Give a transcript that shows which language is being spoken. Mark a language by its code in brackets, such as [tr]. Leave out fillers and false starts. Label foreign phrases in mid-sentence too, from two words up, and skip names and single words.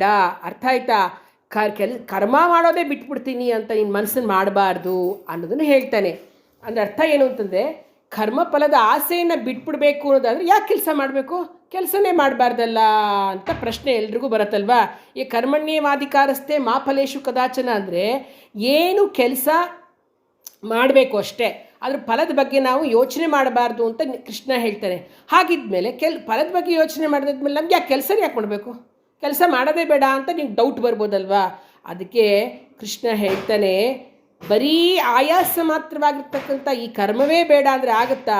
[kn] ಅರ್ಥ ಆಯ್ತಾ? ಕರ್ಮ ಮಾಡೋದೇ ಬಿಟ್ಬಿಡ್ತೀನಿ ಅಂತ ನಿನ್ನ ಮನಸ್ಸನ್ನು ಮಾಡಬಾರ್ದು ಅನ್ನೋದನ್ನು ಹೇಳ್ತಾನೆ. ಅಂದರೆ ಅರ್ಥ ಏನು ಅಂತಂದರೆ, ಕರ್ಮಫಲದ ಆಸೆಯನ್ನು ಬಿಟ್ಬಿಡ್ಬೇಕು ಅನ್ನೋದಾದರೆ ಯಾಕೆ ಕೆಲಸ ಮಾಡಬೇಕು? ಕೆಲಸನೇ ಮಾಡಬಾರ್ದಲ್ಲ ಅಂತ ಪ್ರಶ್ನೆ ಎಲ್ರಿಗೂ ಬರುತ್ತಲ್ವಾ? ಈ [sa] ಕರ್ಮಣ್ಯೇವಾಧಿಕಾರಸ್ತೆ ಮಾ ಫಲೇಷು ಕದಾಚನ [kn] ಅಂದರೆ ಏನು ಕೆಲಸ ಮಾಡಬೇಕು ಅಷ್ಟೇ, ಅದ್ರ ಫಲದ ಬಗ್ಗೆ ನಾವು ಯೋಚನೆ ಮಾಡಬಾರ್ದು ಅಂತ ಕೃಷ್ಣ ಹೇಳ್ತಾನೆ. ಹಾಗಿದ್ಮೇಲೆ ಫಲದ ಬಗ್ಗೆ ಯೋಚನೆ ಮಾಡಿದ್ಮೇಲೆ ನಮ್ಗೆ ಯಾಕೆ ಕೆಲಸನೇ ಯಾಕೆ ಮಾಡಬೇಕು? ಕೆಲಸ ಮಾಡೋದೇ ಬೇಡ ಅಂತ ನಿಮ್ಗೆ ಡೌಟ್ ಬರ್ಬೋದಲ್ವಾ? ಅದಕ್ಕೆ ಕೃಷ್ಣ ಹೇಳ್ತಾನೆ, ಬರೀ ಆಯಾಸ ಮಾತ್ರವಾಗಿರ್ತಕ್ಕಂಥ ಈ ಕರ್ಮವೇ ಬೇಡ ಅಂದರೆ ಆಗುತ್ತಾ?